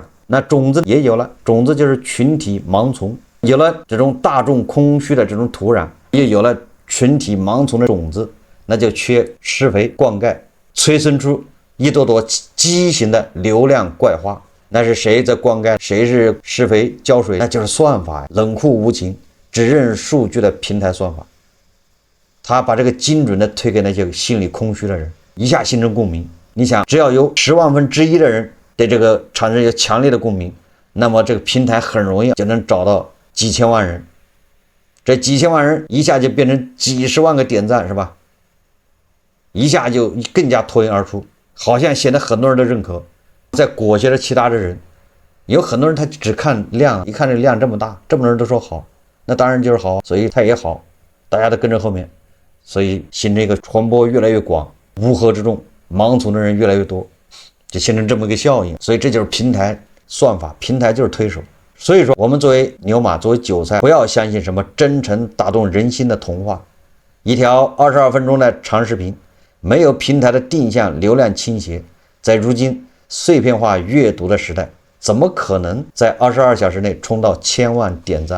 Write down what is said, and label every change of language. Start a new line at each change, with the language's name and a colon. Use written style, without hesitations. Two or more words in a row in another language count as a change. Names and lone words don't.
Chinese: 那種子也有了，種子就是群體盲從，有了這種大眾空虛的這種土壤，又有了群體盲從的種子，那就缺施肥灌溉，催生出一朵朵畸形的流量怪花。那是誰在灌溉，誰是施肥澆水，那就是算法，冷酷无情，只認數據的平台算法。他把這個精準的推給那些心理空虛的人， 一下形成共鳴。你想，只要有10萬分之一的人对这個產生有強烈的共鳴，那麼這個平台很容易就能找到幾千萬人，這幾千萬人一下就變成幾十萬個點讚，是吧？一下就更加脫穎而出，好像顯得很多人的認可，在裹挾着其他的人。有很多人他只看量，一看這量這麼大，這麼多人都說好，那當然就是好，所以他也好，大家都跟着後面，所以形成一個傳播越來越廣，烏合之眾，盲從的人越來越多，就形成這麼一個效應。所以這就是平台算法，平台就是推手。所以說我們作為牛馬，作為韭菜，不要相信什麼真誠打動人心的童話。一條22分鐘的長視頻，沒有平台的定向流量傾斜，在如今碎片化閱讀的時代，怎麼可能在22小時內衝到1000萬點讚？